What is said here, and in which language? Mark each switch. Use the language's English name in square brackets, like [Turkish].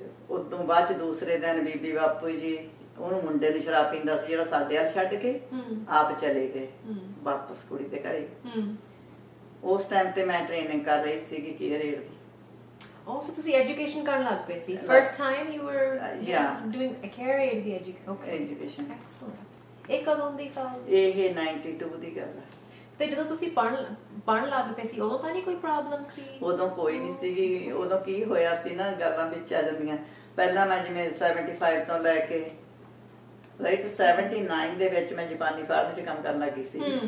[Punjabi] ਉਦੋਂ ਬਾਅਦ 'ਚ ਦੂਸਰੇ ਦਿਨ ਬੀਬੀ ਬਾਪੂ ਜੀ ਉਹਨੂੰ ਮੁੰਡੇ ਨੂੰ ਸ਼ਰਾਬ ਪੀਂਦਾ ਸੀ ਜਿਹੜਾ ਸਾਡੇ ਵੱਲ ਛੱਡ ਕੇ ਆਪ ਚਲੇ ਗਏ ਵਾਪਸ ਕੁੜੀ ਦੇ ਘਰੇ। ਉਸ ਟਾਈਮ ਤੇ ਮੈਂ ਟ੍ਰੇਨਿੰਗ ਕਰ ਰਹੀ ਸੀਗੀ ਕੇਅਰ ਏਡ ਦੀ। So ਤੁਸੀਂ ਐਜੂਕੇਸ਼ਨ ਕਰਨ ਲੱਗ ਪਏ ਸੀ? [English] First time you were doing a care aid ਦੀ education? Excellent. [Punjabi] ਇਹ ਕਦੋਂ ਦੀ ਸਾਲ? ਇਹ 92 ਦੀ ਗੱਲ ਹੈ। ਤੇ ਜਦੋਂ ਤੁਸੀਂ ਪੜ੍ਹਨ ਲੱਗ ਪਏ ਸੀ ਉਦੋਂ ਤਾਂ ਨਹੀਂ ਕੋਈ ਪ੍ਰੋਬਲਮ ਸੀ? ਉਦੋਂ ਕੋਈ ਨਹੀਂ ਸੀਗੀ। ਉਦੋਂ ਕੀ ਹੋਇਆ ਸੀ ਨਾ, ਗੱਲਾਂ ਵਿੱਚ ਆ ਜਾਂਦੀਆਂ। ਪਹਿਲਾਂ ਮੈਂ ਜਿਵੇਂ 75 ਤੋਂ ਲੈ ਕੇ ਰਾਈਟ 79 ਦੇ ਵਿੱਚ ਮੈਂ ਜਾਪਾਨੀ ਫਾਰਮ 'ਚ ਕੰਮ ਕਰਨ ਲੱਗੀ ਸੀ।